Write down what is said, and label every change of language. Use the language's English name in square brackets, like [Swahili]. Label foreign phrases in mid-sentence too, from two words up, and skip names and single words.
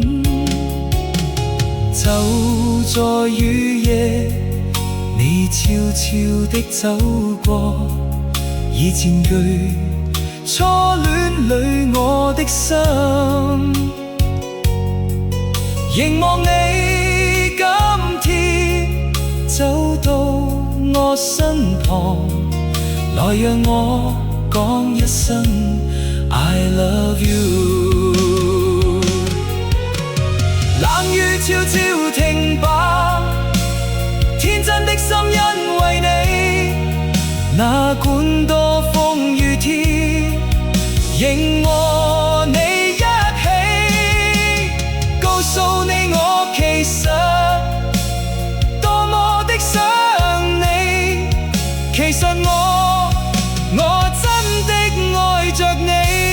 [Cantonese] 就在雨夜，你悄悄地走過，已佔據初戀裡我的心。凝望你今天走到我身旁，來讓我講一聲 [English] I love you。 [Cantonese] 冷雨悄悄停吧，天真的心因為你，哪管多風雨天，仍和你一起，告訴你我其實多麼的想你，其實我真的愛着你。